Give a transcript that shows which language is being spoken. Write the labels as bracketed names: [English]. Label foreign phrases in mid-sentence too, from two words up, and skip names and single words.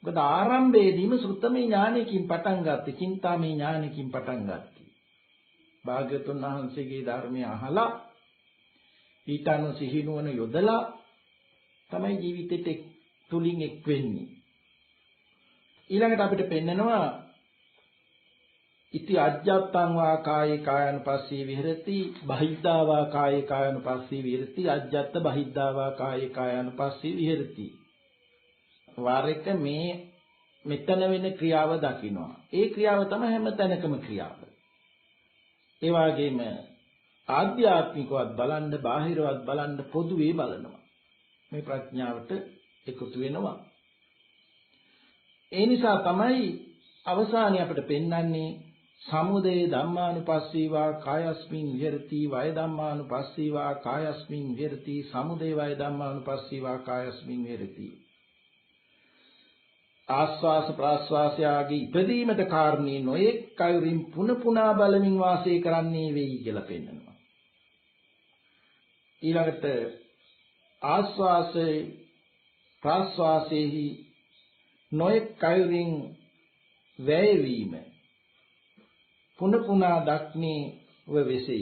[Sinhala] මොකද ආරම්භයේදීම සුත්තමේ ඥානයකින් පටන් ගත්තේ, චින්තාමේ ඥානයකින් පටන් ගත්තේ. භාග්‍යවතුන් වහන්සේගේ ධර්මය අහලා ඊට අනුව සිහිනුවන යොදලා තමයි ජීවිතෙට තුලින් එක් වෙන්නේ. ඊළඟට අපිට පෙන්නනවා [Pali] ඉති අජ්ජත්තං වා කායේ කායනුපස්සී විහෙරති බහිද්ධා වා කායේ කායනුපස්සී විහෙරති අජ්ජත්ත බහිද්ධා වා කායේ කායනුපස්සී විහෙරති. [Sinhala] වාර එක මේ මෙතන වෙන ක්‍රියාව දකින්නවා. ඒ ක්‍රියාව තමයි හැම තැනකම ක්‍රියාව. ඒ වගේම ආධ්‍යාත්මිකවත් බලන්න, බාහිරවත් බලන්න පොදුවේ බලනවා. මේ ප්‍රඥාවට එකතු වෙනවා. ඒ නිසා තමයි අවසානයේ අපිට පෙන්වන්නේ [Pali] සමුදය ධම්මානුපස්සීවා කායස්මින් විහෙරති වය ධම්මානුපස්සීවා කායස්මින් විහෙරති සමුදය වය ධම්මානුපස්සීවා කායස්මින් විහෙරති. [Sinhala] ආස්වාස ප්‍රාස්වාසයාගේ ඉපදීමට කාරණේ නොයෙක් කයුරින් පුන පුනා බලමින් වාසය කරන්නේ වෙයි කියලා පෙන්නනවා. ඊළඟට ආස්වාසේ ප්‍රාස්වාසයේහි නොයෙක් කයුරින් වැයවීම පුන පුනා දක්නේ වෙසෙයි.